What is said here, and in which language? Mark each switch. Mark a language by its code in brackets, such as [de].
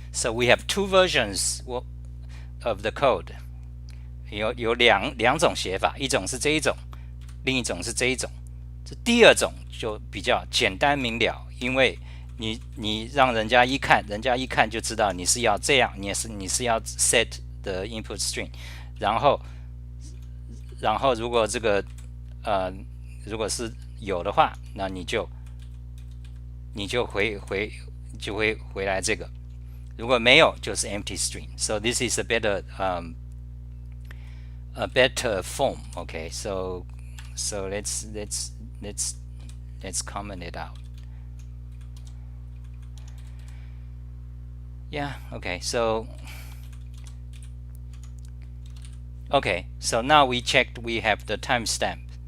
[en] So we have two versions of the code. [zh] 有两种写法，一种是这一种，另一种是这一种。这第二种就比较简单明了，因为你让人家一看就知道你是要这样，你是要 [en] set the input string， [zh] 然后如果这个如果是有的话，那你就会回来这个，如果没有就是 empty string. [en] So this is a better form. Okay, so let's comment it out. Yeah, okay, so now we checked, we have the timestamp.